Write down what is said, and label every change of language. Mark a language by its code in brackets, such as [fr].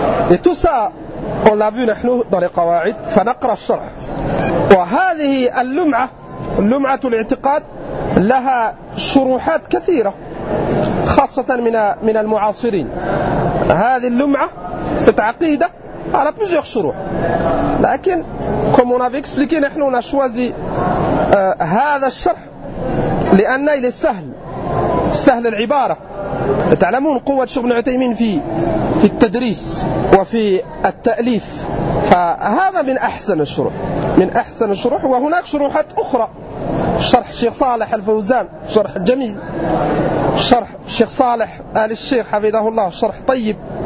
[fr] Et tout ça, on l'a vu, nous, dans les qawa'id, [ar] « فَنَقْرَ الشَّرْحِ » وَهَذِهِ الْلُمْعَةُ لُمْعَةُ الْاِعْتِقَادِ لَهَا شُرُوحَاتْ كَثِيرَةً خَصَّةً مِنَ الْمُعَاصِرِينَ. هذه اللمعة ستعقيدة على plusieurs شروح. [fr] لكن, comme on avait expliqué, nous, on a choisi [ar] هذا الشرح لأنه [fr] il est سهل. [ar] سهل العبارة. تعلمون قوة شيخ ابن عثيمين في التدريس وفي التأليف. فهذا من أحسن الشروح وهناك شروحات أخرى. شرح شيخ صالح الفوزان شرح جميل. شرح شيخ صالح آل الشيخ حفظه الله شرح طيب.